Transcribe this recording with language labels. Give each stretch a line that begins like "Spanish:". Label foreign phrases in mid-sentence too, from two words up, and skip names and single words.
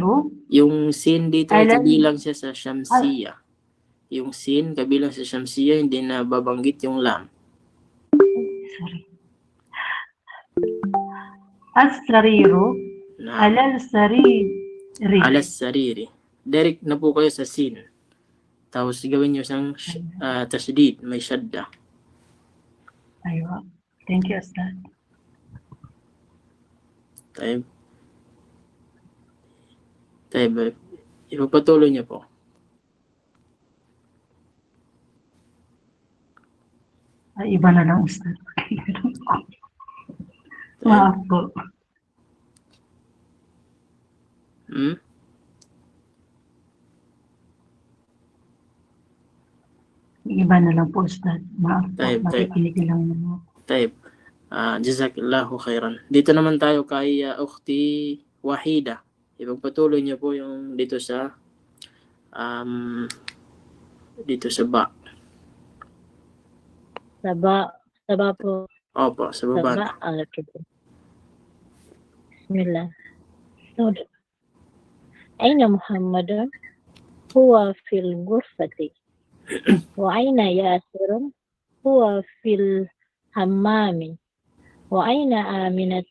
Filipino: Yung sin dito ay Alam- kabilang siya sa Shamsiya. Yung sin kabilang sa Shamsiya, hindi na babanggit yung lam. sorry.
Arabic: السرير
Filipino: Na
Arabic: على السرير. على السرير.
Filipino: Direct na po kayo sa sin. Tapos gawin nyo siyang tasdid, may shadda.
Arabic: أيوة.
English: Thank you أستاذ.
Arabic: Taib. Taib.
Filipino: Ipagpatuloy niyo po. Iba na lang Ustaz. Maaf po. Hmm? Iba na lang po Ustaz. Maaf po.
Arabic: Taib.
Filipino: Makikinig lang naman.
Arabic: طيب. جزاك الله خيرا.
Filipino: Dito naman tayo kay Ukhti Wahida. Ipagpatuloy niyo po yung dito sa ba. Saba po. Opo, sa baba.
English: Okay. Bismillah.
Arabic: أين محمد؟ هو في الغرفة. وأين ياسر؟ هو في الحمام. وأين آمنة؟